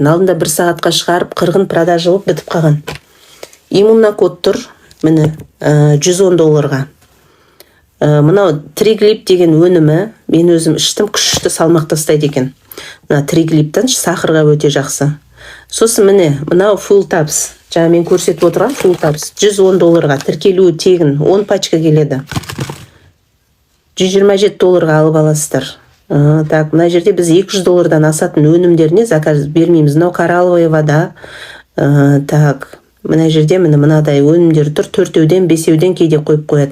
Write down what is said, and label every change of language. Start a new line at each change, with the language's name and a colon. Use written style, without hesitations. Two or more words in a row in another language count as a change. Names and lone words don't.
Kazakh: Алдында 1 сағатқа шығарып 40 продажа болып бітіп қалған. Иммунокод тұр, міне $110. Мынау триглип деген өнімі, мен өзім іштім, күшті салмақ тастайды екен. Мына триглиптан сахарға өте жақсы. Сосын міне мынау
English: full tabs,
Kazakh: жаңа мен көрсетіп отырған
English: full tabs
Kazakh: $110 тіркелуі тегін, 10 пачка келеді. $127 алып аласыздар. Так, мына жерде біз $200 асатын өнімдеріне заказ бермейміз. Мынау
Russian: коралловая вода.
Kazakh: Так, мына жерде мынадай өнімдер тұр, 4-еуден 5-еуден кейде қойып қояды.